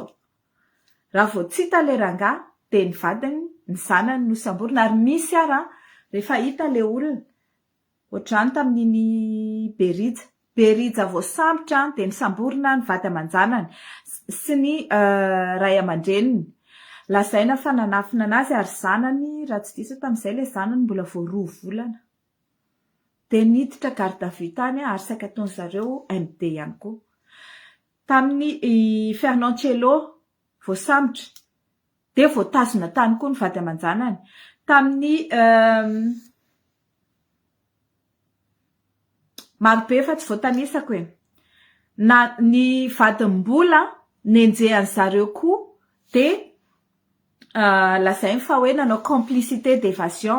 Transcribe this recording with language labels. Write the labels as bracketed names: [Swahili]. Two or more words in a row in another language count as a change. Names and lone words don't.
[Malagasy] Raha vao tsy hita ilay rangahy dia ny vadiny ny zanany no samborina ary misy ary rehefa hita ilay olona ohatrany tamin'iny Berija vao sambotra dia ny samborina ny vady aman-janany sy ny ray aman-dreniny. Lazaina fa nanafina anazy ary zanany raha tsy diso tamin'izay ilay zanany mbola vao 2 volana. Dia niditra [French] garde à vue [Malagasy] tany ary saika ataony zareo MD ihany koa. Tamin'ny Fernancello vao sambotra dia vao tazona tany koa ny vady aman-janany. Tamin'ny marobe fa tsy voatanisako hoe na ny vadimbola nenjehan'ny zareo koa dia lazainy fa hoe nanao [French] complicité d'évasion.